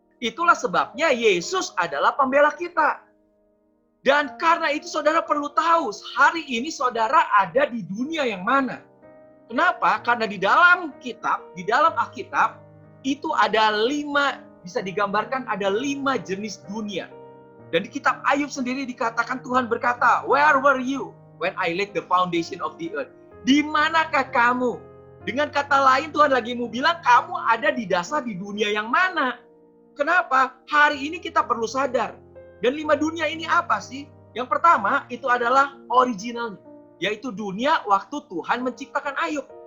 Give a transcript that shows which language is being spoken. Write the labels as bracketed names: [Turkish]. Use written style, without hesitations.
[Indonesian] Itulah sebabnya Yesus adalah pembela kita. Dan karena itu saudara perlu tahu, hari ini saudara ada di dunia yang mana. Kenapa? Karena di dalam kitab, di dalam Alkitab, itu ada 5, bisa digambarkan ada 5 jenis dunia. Dan di kitab Ayub sendiri dikatakan Tuhan berkata, [English] "Where were you when I laid the foundation of the earth?" [Indonesian] Di manakah kamu? Dengan kata lain Tuhan lagi mau bilang kamu ada di dasar di dunia yang mana? Kenapa? Hari ini kita perlu sadar. Dan 5 dunia ini apa sih? Yang pertama itu adalah originalnya. Yaitu dunia waktu Tuhan menciptakan Ayub.